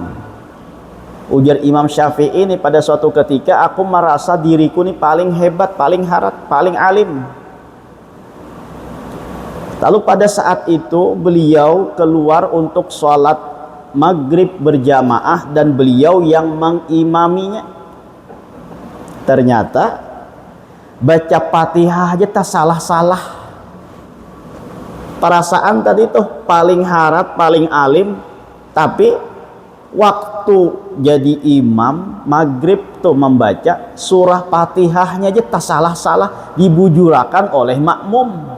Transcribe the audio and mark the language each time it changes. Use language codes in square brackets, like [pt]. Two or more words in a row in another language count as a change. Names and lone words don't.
[id] Ujar Imam Syafi'i ini, pada suatu ketika aku merasa diriku ini paling hebat, paling harap, paling alim. Lalu pada saat itu beliau keluar untuk sholat maghrib berjamaah dan beliau yang mengimaminya. Ternyata baca Fatihah aja tak salah-salah. Perasaan tadi tuh paling harap, paling alim, tapi waktu jadi imam maghrib tuh membaca surah Fatihahnya aja tak salah-salah, dibujurakan oleh makmum.